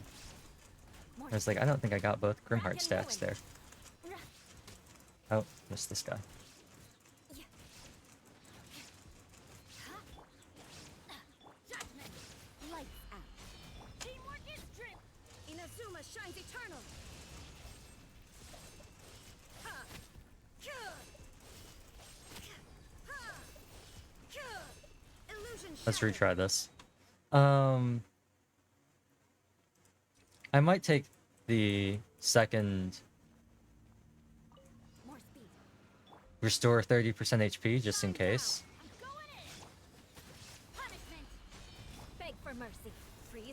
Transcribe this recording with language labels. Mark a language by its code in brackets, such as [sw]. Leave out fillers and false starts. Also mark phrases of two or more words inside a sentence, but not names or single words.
[en] I was like, I don't think I got both Grimheart stacks there. Oh, missed this guy. Judgment. Lights out. Teamwork is strength. Inazuma shines eternal. Ha. Kyur. Ha. Kyur. Illusion Let's shattered. retry this. I might take the second More speed. restore 30% HP just in case. I'm going in. Punishment. Beg for mercy. Freeze